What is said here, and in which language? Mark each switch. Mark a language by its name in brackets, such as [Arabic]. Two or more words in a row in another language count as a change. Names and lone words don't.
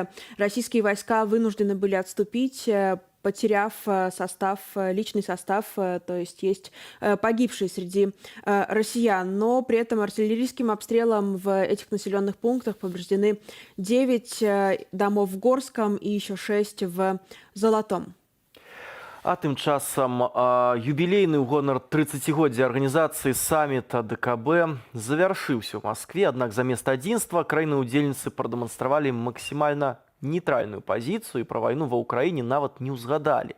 [Russian] Российские войска вынуждены были отступить, потеряв личный состав, то есть погибшие среди россиян. Но при этом артиллерийским обстрелом в этих населенных пунктах повреждены 9 домов в Горском и еще 6 в Золотом. [Belarusian] А тым часам юбілейны ў гонар 30-годдзя арганізацыі самміта ДКБ завяршыўся ў Маскве, аднак замест адзінства краіны-удзельніцы прадэманстравалі максімальна нейтральную пазіцыю і пра вайну ва ўкраіне нават не ўзгадалі.